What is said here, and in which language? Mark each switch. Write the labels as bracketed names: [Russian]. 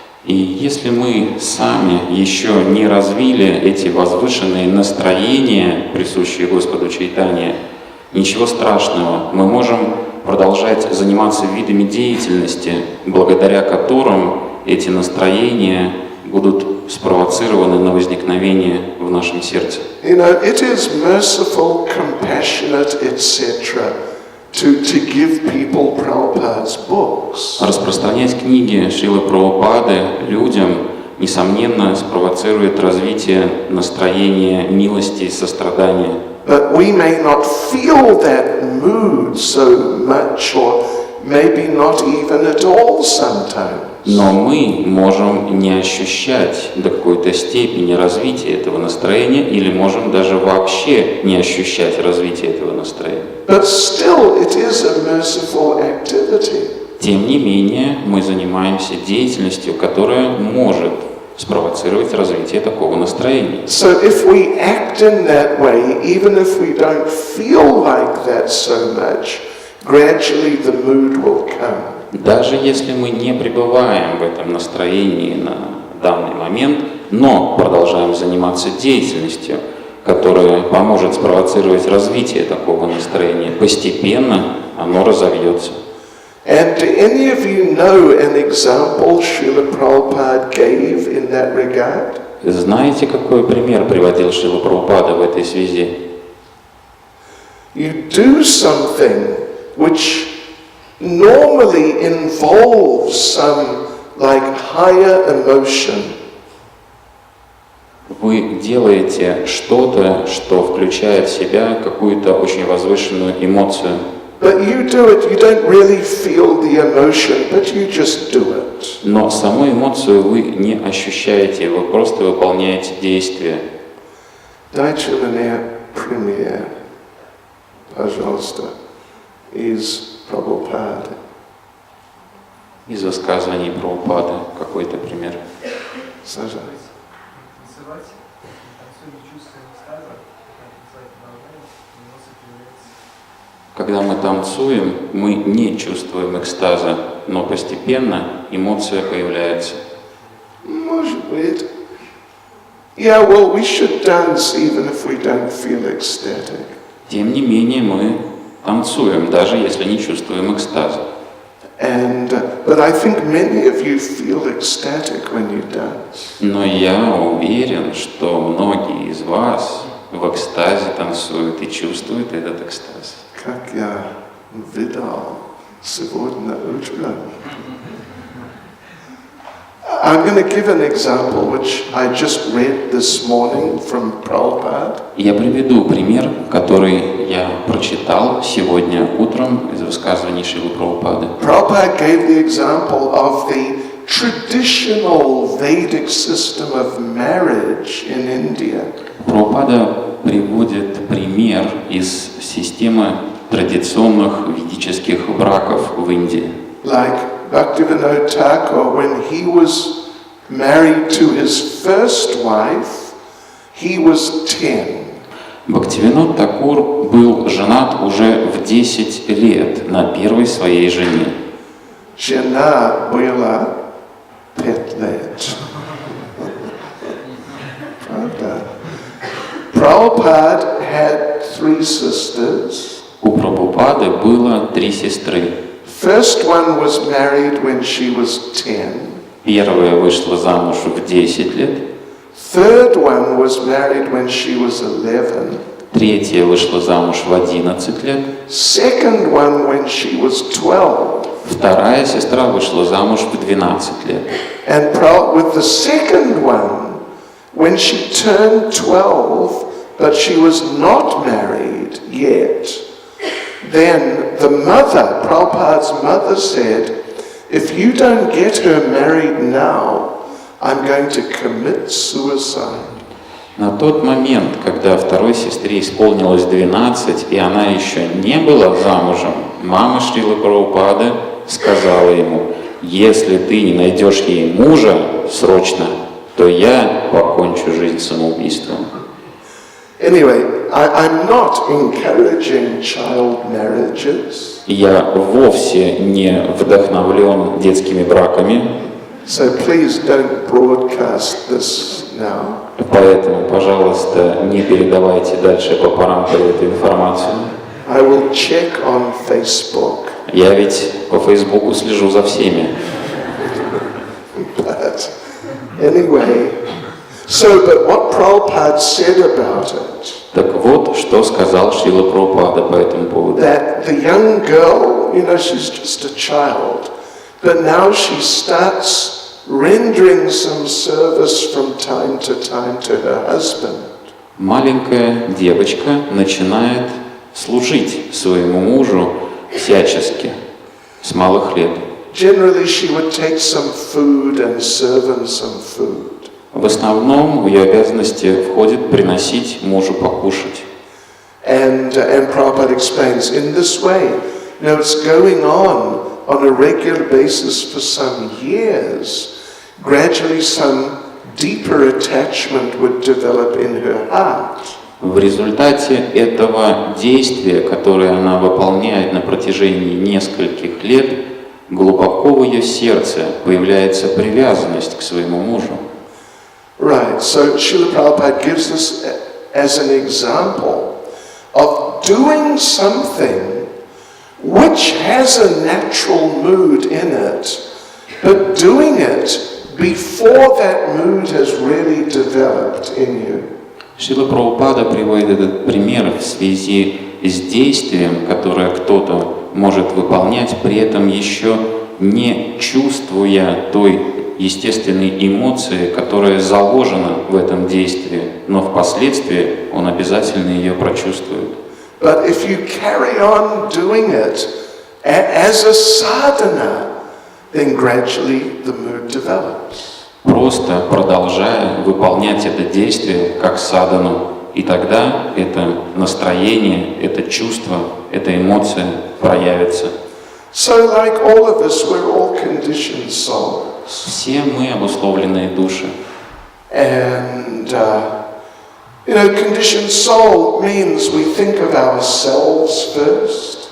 [Russian] И если мы сами еще не развили эти возвышенные настроения, присущие Господу Чайтаньи, ничего страшного, мы можем продолжать заниматься видами деятельности, благодаря которым эти настроения будут спровоцированы на возникновение в нашем сердце. [English] It is merciful, compassionate, etc. to give people Prabhupada's books. [Russian] Распространять книги Шрилы Прабхупады людям, несомненно, спровоцирует развитие настроения милости и сострадания. [English] But we may not feel that mood so much, or maybe not even at all sometimes. [Russian] Но мы можем не ощущать до какой-то степени развития этого настроения, или можем даже вообще не ощущать развития этого настроения. [English] But still, it is a merciful activity. [Russian] Тем не менее, мы занимаемся деятельностью, которая может спровоцировать развитие такого настроения. [English] So if we act in that way, even if we don't feel like that so much, gradually the mood will come. [Russian] Даже если мы не пребываем в этом настроении на данный момент, но продолжаем заниматься деятельностью, которая поможет спровоцировать развитие такого настроения, постепенно оно разовьется. [English] And do any of you know an example Srila Prabhupada gave in that regard? [Russian] Знаете, какой пример приводил Шрила Прабхупада в этой связи? [English] You do something which normally involves some like higher emotion. [Russian] Вы делаете что-то, что включает в себя какую-то очень возвышенную эмоцию. [English] But you do it, you don't really feel the emotion, but you just do it. [Russian] Но саму эмоцию вы не ощущаете, вы просто выполняете действие. Дайте мне пример, пожалуйста, из Прабхупады. Из высказываний Прабхупады какой-то пример. Сажа. Танцевать, танцуем чувством экстаза, танцевать продолжаем, эмоции появляются. Когда мы танцуем, мы не чувствуем экстаза, но постепенно эмоция появляется. Может быть. [English] Yeah, well, we should dance even if we don't feel ecstatic. [Russian] Тем не менее, мы танцуем, даже если не чувствуем экстаза. [English] But I think many of you feel ecstatic when you dance. [Russian] Но я уверен, что многие из вас в экстазе танцуют и чувствуют этот экстаз. Как я видал сегодня утром. [English] I'm going to give an example which I just read this morning from Prabhupada. [Russian] Я приведу пример, который я прочитал сегодня утром из высказываний Шрилы Прабхупады. [English] Prabhupada gave the example of the traditional Vedic system of marriage in India. [Russian] Прабхупада приводит пример из системы традиционных ведических браков в Индии. [English] Like Bhaktivinoda Thakur, when he was married to his first wife, he was 10. [Russian] Бхактивинод Такур был женат уже в 10 лет на первой своей жене. Жена была 5 лет. Правда? [English] Prabhupada had 3 sisters. [Russian] У Прабхупады было 3 сестры. [English] First one was married when she was 10. [Russian] Первая вышла замуж в 10 лет. [English] Third one was married when she was 11. [Russian] Третья вышла замуж в 11 лет. [English] Second one when she was 12. [Russian] Вторая сестра вышла замуж в 12 лет. [English] And with the second one, when she turned 12, but she was not married yet, then the mother, Prabhupada's mother, said, if you don't get her married now, I'm going to commit suicide. [Russian] На тот момент, когда второй сестре исполнилось 12, и она еще не была замужем, мама Шрилы Прабхупады сказала ему, если ты не найдешь ей мужа срочно, то я покончу жизнь самоубийством. [English] Anyway, I'm not encouraging child marriages. [Russian] Я вовсе не вдохновлен детскими браками. [English] So please don't broadcast this now. [Russian] Поэтому, пожалуйста, не передавайте дальше по параметру эту информацию. [English] I will check on Facebook. [Russian] Я ведь по Фейсбуку слежу за всеми. [English] But anyway, but what Prabhupada said about it. [Russian] Так вот, что сказал Шрила Прабхупада по этому поводу. [English] That the young girl, she's just a child, but now she starts rendering some service from time to her husband. [Russian] Маленькая девочка начинает служить своему мужу всячески, с малых лет. [English] Generally, she would take some food and serve him some food. [Russian] В основном в ее обязанности входит приносить мужу покушать. [English] And Prabhupada explains, in this way, it's going on a regular basis for some years. Gradually some deeper attachment would develop in her heart. [Russian] В результате этого действия, которое она выполняет на протяжении нескольких лет, глубоко в ее сердце появляется привязанность к своему мужу. [English] Right, so Srila Prabhupada gives us as an example of doing something which has a natural mood in it, but doing it before that mood has really developed in you. [Russian] Шрила Прабхупада приводит этот пример в связи с действием, которое кто-то может выполнять, при этом еще не чувствуя той естественной эмоции, которая заложена в этом действии, но впоследствии он обязательно ее прочувствует. [English] But if you carry on doing it as a sadhana, then gradually the mood develops. [Russian] Просто продолжая выполнять это действие как садхану, и тогда это настроение, это чувство, эта эмоция проявится. [English] So like all of us, we're all conditioned souls. [Russian] Все мы обусловленные души. [English] And, conditioned soul means we think of ourselves first.